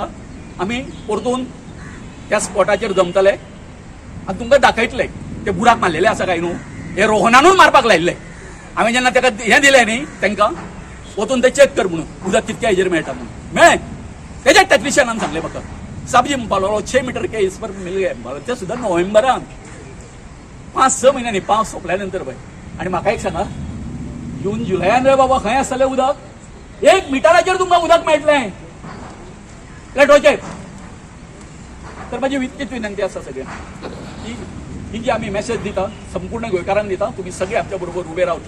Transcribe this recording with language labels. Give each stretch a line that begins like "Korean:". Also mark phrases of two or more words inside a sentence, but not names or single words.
Konkani: आमी परतून त्या स्पॉटाचेर जमतले आनी तुमकां दाखयतले ते बुराक मारलेले आसा काय न्हू. हे रोहनानूच मारपाक लायिल्ले. हांवें जेन्ना ताका हें दिलें न्ही तांकां वचून ते चॅक कर म्हणून उदक कितक्या हेजेर मेळटा म्हणून मेळ्ळें. तेज्या टॅक्निशियनान सांगलें म्हाका साबजी म्हणपाक लागलो
Hindi: 6 मीटर के इस पर मिल गए.
Konkani: ते सुद्दां नोव्हेंबरान 5-6 म्हयन्यांनी पावस सोंपल्या नंतर पळय. आनी म्हाका एक सांगा जून जुलयान रे बाबा खंय आसतलें उदक. 1 मिटराचेर तुमकां उदक मेळटलें प्लेटोचेर. तर म्हाजी इतकीच विनंती आसा सगळ्यांक की ही जी आमी मॅसेज दिता संपूर्ण गोंयकारांक दिता, तुमी सगळे आमच्या बरोबर उबे रावतले.